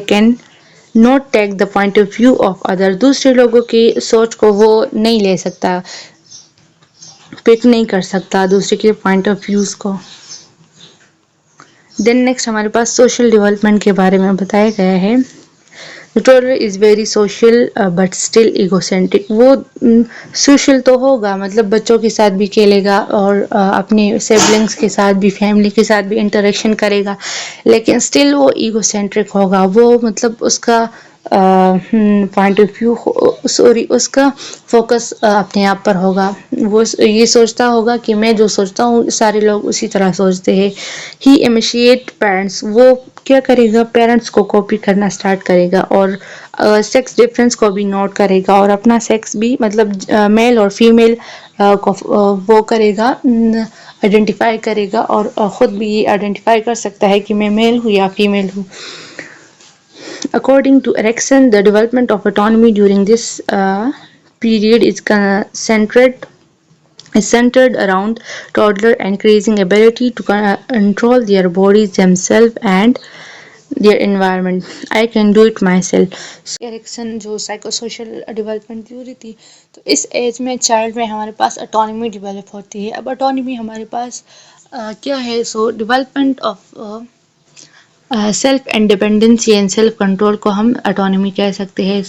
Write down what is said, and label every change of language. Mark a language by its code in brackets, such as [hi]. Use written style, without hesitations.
[ur] Can not take the point of view of other. دوسرے لوگوں کی سوچ کو وہ نہیں لے سکتا، پک نہیں کر سکتا دوسرے کے پوائنٹ آف ویوز کو. دین نیکسٹ ہمارے پاس سوشل ڈیولپمنٹ کے بارے میں بتایا گیا ہے. [en] The toddler is very social but still egocentric. [ur] وہ سوشل تو ہوگا، مطلب بچوں کے ساتھ بھی کھیلے گا اور اپنے سبلنگس کے ساتھ بھی، فیملی کے ساتھ بھی انٹریکشن کرے گا، لیکن اسٹل وہ ایگو سینٹرک ہوگا. وہ مطلب اس کا پوائنٹ آف ویو اس کا فوکس اپنے آپ پر ہوگا. وہ یہ سوچتا ہوگا کہ میں جو سوچتا ہوں سارے لوگ اسی طرح سوچتے ہیں. [en] He imitate parents. [ur] وہ کیا کرے گا، پیرنٹس کو کاپی کرنا سٹارٹ کرے گا اور سیکس ڈفرینس کو بھی نوٹ کرے گا، اور اپنا سیکس بھی مطلب میل اور فیمیل کو وہ کرے گا، آئیڈینٹیفائی کرے گا، اور خود بھی یہ آئیڈینٹیفائی کر سکتا ہے کہ میں میل ہوں یا فیمیل ہوں. [en] According to Erikson, the development of autonomy during this period is centered around toddler increasing ability to control their bodies, themselves and their environment. I can do it myself. [ur] Erikson جو psycho social development theory تھی، تو اس age میں child میں ہمارے پاس autonomy develop ہوتی ہے. اب autonomy ہمارے پاس کیا ہے؟ [en] development of self independency and self control [ur] کو ہم اٹانومی کہہ سکتے ہیں.